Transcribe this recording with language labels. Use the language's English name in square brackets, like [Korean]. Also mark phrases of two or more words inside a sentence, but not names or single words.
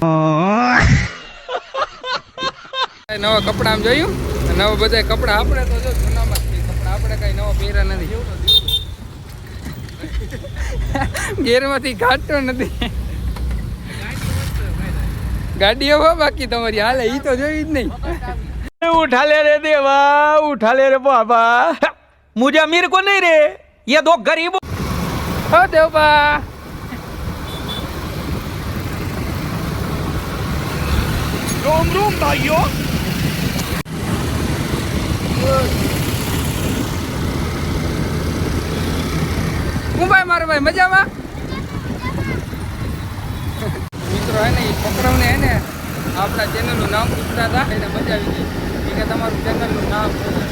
[Gujarati] નવા કપડા આમ જોયું નવા બધા કપડા આપણે તો જો જૂનામાં જ છે કપડા આપણે કઈ નવા પહેર્યા નથી ગેરમાંથી કાઢતો નથી ગાડીઓ હો બાકી તમારી હાલે ઈ તો જોઈ જ નહીં [Hindi] उठा ले रे देवा, उठा ले रे बाबा, मुझे अमीर को नहीं रे, ये दो गरीब. [Gujarati] હો દેવબા [Hindi] रोम रोम भाइयों. [Gujarati] હું ભાઈ મારો ભાઈ મજામાં મિત્રો હે ને એ છોકરાઓને હે ને આપણા ચેનલનું નામ પૂછતા હતા એને મજા આવી ગઈ એ કે તમારું ચેનલનું નામ શું છે?